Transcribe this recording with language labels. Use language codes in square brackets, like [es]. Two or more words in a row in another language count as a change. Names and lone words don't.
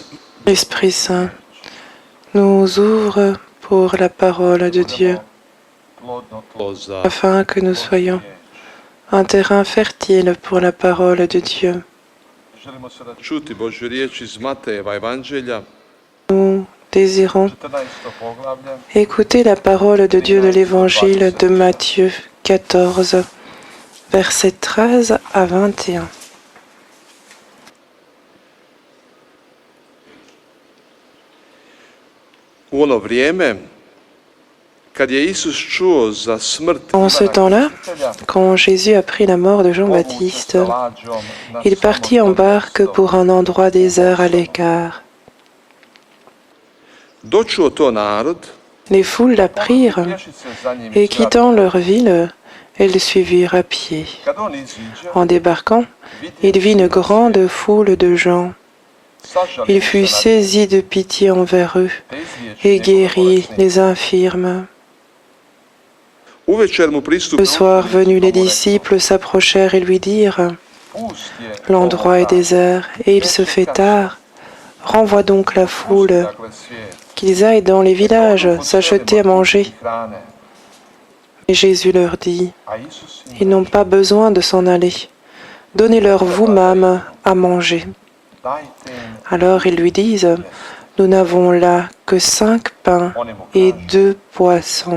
[fr] L'Esprit Saint nous ouvre pour la parole de Dieu, [hr] plodno tlo za [fr] afin que nous soyons un terrain fertile pour la parole de Dieu. [hr] Želimo sada čuti Božju riječ iz Matejeva evanđelja, [fr] Nous désirons [hr] 14. poglavlje, [fr] écouter la parole de Dieu de l'Évangile de Matthieu 14, versets 13 à 21. [hr] U ono vrijeme, kad je Isus čuo za smrt [fr] En ce [hr] Ivana [fr] temps-là, [hr] Krstitelja, [fr] quand Jésus apprit la mort de Jean-Baptiste, il partit en barque pour un endroit désert à l'écart. [hr] Dočuo to narod, [fr] Les foules la prirent, et quittant leur ville, elles le suivirent à pied. [hr] kad on iziđe, [fr] En débarquant, il vit une grande foule de gens. Il fut saisi de pitié envers eux et guérit les infirmes. [hr] uvečer mu pristupe [fr] Le soir venu, les disciples s'approchèrent et lui dirent, [hr] pust je [fr] l'endroit est désert et il se fait tard. Renvoie donc la foule, [hr] dakle svijet. [fr] qu'ils aillent dans les villages s'acheter à manger. Et Jésus leur dit, [hr] A Isus im [fr] ils n'ont pas besoin de s'en aller. Donnez-leur vous-même à manger. [hr] dajte im. [fr] Alors ils lui disent, nous n'avons là que 5 pains et 2 poissons.